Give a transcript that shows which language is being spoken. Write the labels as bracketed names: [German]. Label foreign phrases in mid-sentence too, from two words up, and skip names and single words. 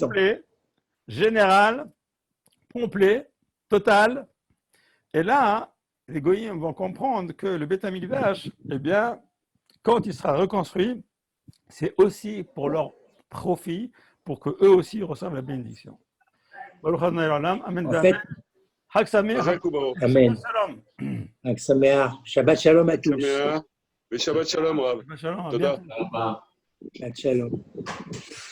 [French] complet, général, complet, total. Et là, les goyim vont comprendre que le [Hebrew] בית המקדש, [French] eh bien, quand il sera reconstruit, c'est aussi pour leur profit, pour qu'eux aussi reçoivent la bénédiction. Amen. En fait, [Hebrew] חג שמח. חזק וברוך. Amen. Shalom. חג שמח. שבת שלום [French] à tous. [Hebrew] שמח. שבת שלום, רב. Shalom. [French] À [Hebrew] Toda. [French] bientôt. Au revoir. [Hebrew] שבת שלום.